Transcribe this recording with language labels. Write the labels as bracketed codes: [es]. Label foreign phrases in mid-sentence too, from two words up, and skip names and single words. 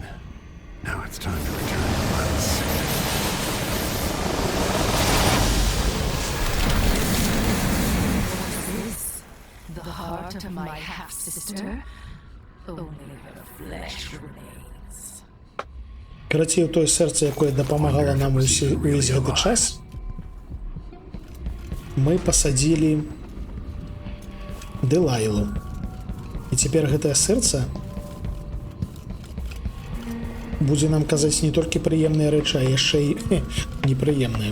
[en] Now it's time to return to Alice. The heart of my half-sister? Only her flesh remains. [be] Карацей, тое сэрца, якое дапамагала нам увесь гэты час, мы пасадзілі Дэлайлу. І цяпер гэтае сэрца будзе нам казаць не толькі прыемныя рэчы, а яшчэ і непрыемныя.